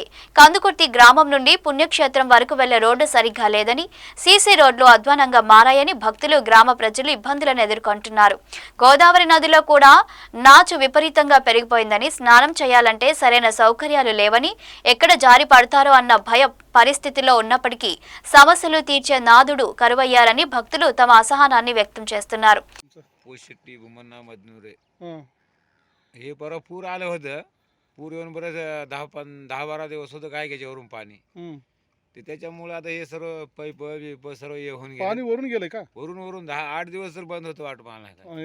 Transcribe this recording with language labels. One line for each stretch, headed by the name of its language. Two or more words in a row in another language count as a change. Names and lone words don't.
Telugu: కందుకుర్తి గ్రామం నుండి పుణ్యక్షేత్రం వరకు వెళ్లే రోడ్డు సరిగ్గా లేదని, సీసీ రోడ్లు అధ్వానంగా మారాయని భక్తులు, గ్రామ ప్రజలు ఇబ్బందులను ఎదుర్కొంటున్నారు. గోదావరి నదిలో కూడా నాచు విపరీతంగా పెరిగిపోయిందని, స్నానం చేయాలంటే సరైన సౌకర్యాలు లేవని, ఎక్కడ జారి పడతారో అన్న భయ పరిస్థితిలో ఉన్నప్పటికీ సమస్యలు తీర్చే నాదుడు కరువయ్యారని భక్తులు తమ అసహనాన్ని వ్యక్తం చేస్తున్నారు.
Marathi: हे परवा पूर आलं होतं. पूर येऊन बरंच 10-12 दिवस होतं काय त्याच्यावरून पाणी. ते त्याच्यामुळे आता हे सर्व पैप सर्व हे होऊन गेले. पाणी वरून गेले का? वरून 10-8 दिवस तर बंद होतं वाट पाहणं.